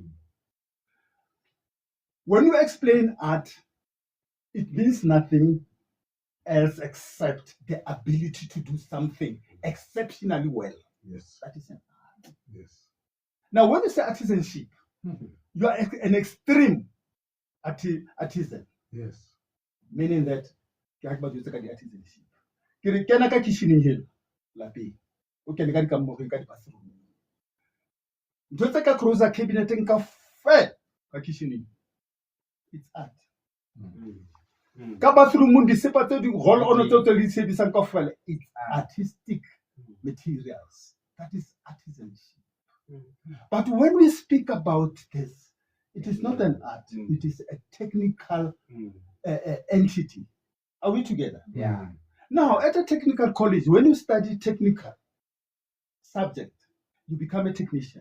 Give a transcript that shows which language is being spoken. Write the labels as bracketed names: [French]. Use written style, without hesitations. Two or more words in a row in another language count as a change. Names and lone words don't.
[English] When you explain art, it means nothing else except the ability to do something exceptionally well. Yes. That is an art. Yes. Now, when you say artisanship, you are an extreme artisan, Yes. meaning that [Southern Sotho] ke ha ke batla ho etsa ka di-artisanship. Ke re kena ka kitchen-eng heno lapeng, o kene ka dikamoreng ka di-bathroom. Ntho tse ka closer cabinet-eng kaofela ka kitchen-eng, [English] it's art. [Southern Sotho] Ka bathroom-ong disepa tse di [English] roll on [Southern Sotho] tseo tse di sebedisang kaofela, [English] it's artistic materials. That is artisanship. But when we speak about this, it is not an art, it is a technical entity. Are we together? Yeah. Now, at a technical college, when you study technical subject, you become a technician.